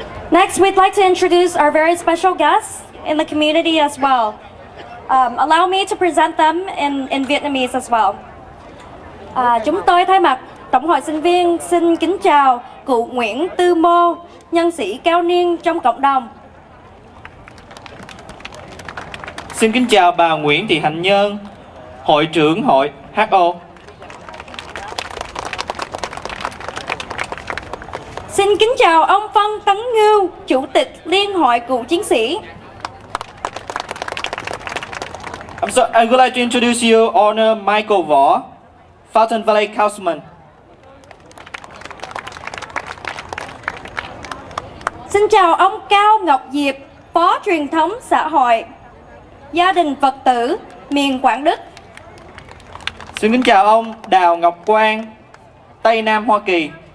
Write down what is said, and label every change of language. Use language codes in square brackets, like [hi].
[en] Next, we'd like to introduce our very special guests in the community as well. Allow me to present them in Vietnamese as well. [vi] Chúng tôi thay mặt Tổng hội sinh viên xin kính chào cụ Nguyễn Tư Mô, nhân sĩ cao niên trong cộng đồng. Xin kính chào bà Nguyễn Thị Hạnh Nhân, Hội trưởng Hội HO. Xin kính chào ông Phân Tấn Ngưu, Chủ tịch Liên hội Cựu Chiến sĩ. [en] I would like to introduce you Honor Michael Võ, Fountain Valley Councilman. [vi] Xin chào ông Cao Ngọc Diệp, Phó Truyền thống Xã hội, Gia đình Phật tử, miền Quảng Đức. Xin kính chào ông Đào Ngọc Quang, Tây Nam Hoa Kỳ.